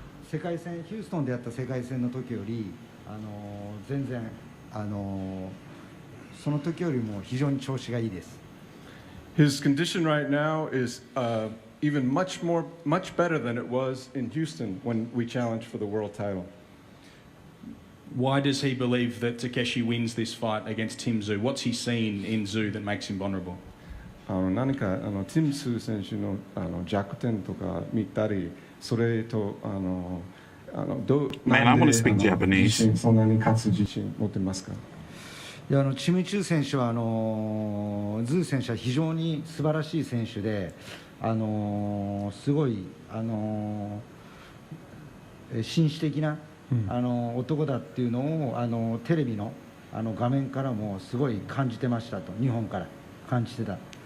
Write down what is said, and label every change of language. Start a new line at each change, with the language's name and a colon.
Japanese: 世界戦ヒューストンでやった世界戦の時より全然その時よりも非常に調子がいいです。
English: His condition right now is even much better than it was in Houston when we challenged for the world title. Why does he believe that Takeshi wins this fight against Tszyu? What's he seen in Tszyu that makes him vulnerable?
Japanese: 何かティムス選手の弱点とか見たり、それと
English: Man, I want to speak Japanese.
Japanese: そんなに勝つ自信持ってますか？いやチムチュー選手はズー選手は非常に素晴らしい選手で、すごい紳士的な男だっていうのをテレビの画面からもすごい感じてましたと、日本から感じてた。